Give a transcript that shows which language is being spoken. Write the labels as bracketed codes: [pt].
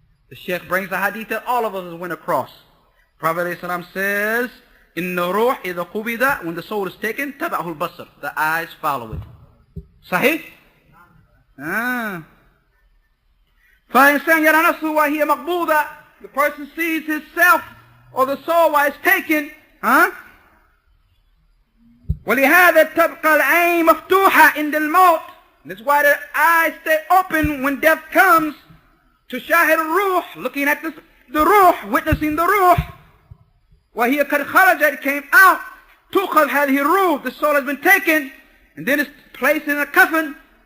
[en] The Sheikh brings the hadith that all of us went across. Prophet ﷺ says, "In the ruh [ar] إذا قبض, [en] when the soul is taken, [ar] تبعه البصر, [en] the eyes follow it." Sahih? [ar] فإنسان يرى نفسه وهي مقبوضة, [en] the person sees himself or the soul while it's taken. [ar] ولهذا تبقى العين مفتوحة عند الموت. [en] That's why the eyes stay open when death comes. To shahid al-ruh, looking at the ruh, witnessing the ruh. [ar] وهي قد خرجت, [en] it came out. [ar] تؤخذ هذه الروح, [en] the soul has been taken, and then it's placed in a coffin.